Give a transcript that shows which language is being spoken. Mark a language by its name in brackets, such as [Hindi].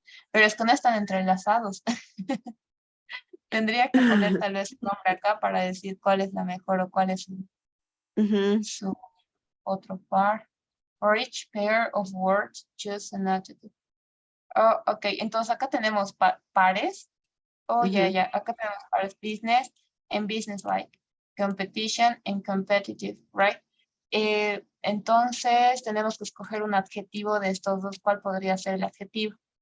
[Spanish] Pero es que no están entrelazados. Tendría que poner tal vez un nombre acá para decir cuál es la mejor o cuál es su otro par. [English] For each pair of words, choose an adjective. [Spanish] Oh, ok, entonces acá tenemos pares. Oh, ya, acá tenemos pares business and business-like. [English] Competition and competitive, right? [Spanish] Entonces tenemos que escoger un adjetivo de estos dos. ¿Cuál podría ser el adjetivo?